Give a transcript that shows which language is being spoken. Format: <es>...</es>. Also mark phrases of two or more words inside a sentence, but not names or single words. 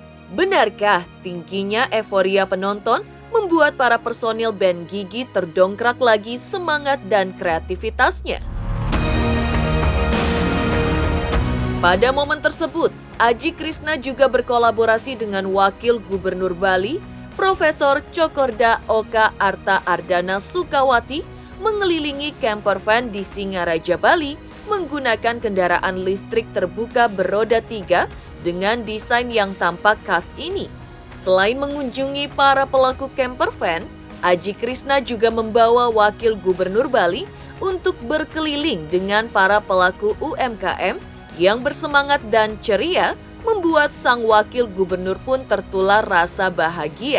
<id>Benarkah tingginya euforia penonton membuat para personil band Gigi terdongkrak lagi semangat dan kreativitasnya? Pada momen tersebut, Aji Krishna juga berkolaborasi dengan Wakil Gubernur Bali, Profesor Cokorda Oka Arta Ardana Sukawati, mengelilingi</id> <en>camper van</en> <id>di Singaraja Bali menggunakan kendaraan listrik terbuka beroda 3 dengan desain yang tampak khas ini. Selain mengunjungi para pelaku</id> <en>camper van,</en> <id>Aji Krishna juga membawa Wakil Gubernur Bali untuk berkeliling dengan para pelaku UMKM yang bersemangat dan ceria, membuat sang Wakil Gubernur pun tertular rasa bahagia.</id>